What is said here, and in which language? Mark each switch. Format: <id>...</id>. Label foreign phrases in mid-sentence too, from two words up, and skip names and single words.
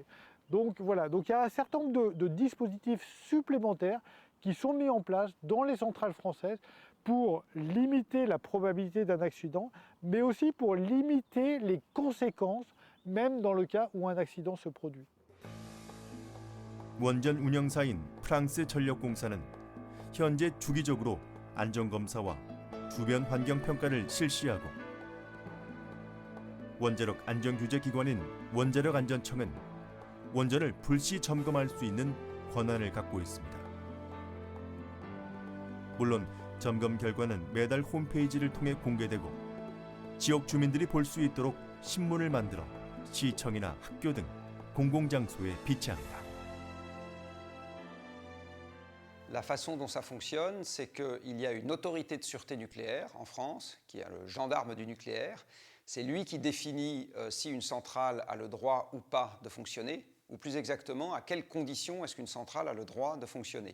<fr>Donc voilà, donc il y a un certain nombre de dispositifs supplémentaires qui sont mis en place dans les centrales françaises pour limiter la probabilité d'un accident, mais aussi pour limiter les conséquences, même dans le cas où un accident se produit.</fr> <ko>원전 운영사인 프랑스 전력공사는 현재 주기적으로 안전검사와 주변 환경 평가를 실시하고, 원자력 안전규제기관인 원자력안전청은 원전을 불시 점검할 수 있는 권한을 갖고 있습니다. 물론 점검 결과는 매달 홈페이지를 통해 공개되고 지역 주민들이 볼 수 있도록 신문을 만들어 시청이나 학교 등 공공장소에 비치합니다.</ko> <fr>La façon dont ça fonctionne, c'est qu'il y a une autorité de sûreté nucléaire en France, qui est le gendarme du nucléaire. C'est lui qui définit si une centrale a le droit ou pas de fonctionner, ou plus exactement, à quelles conditions est-ce qu'une centrale a le droit de fonctionner.</fr>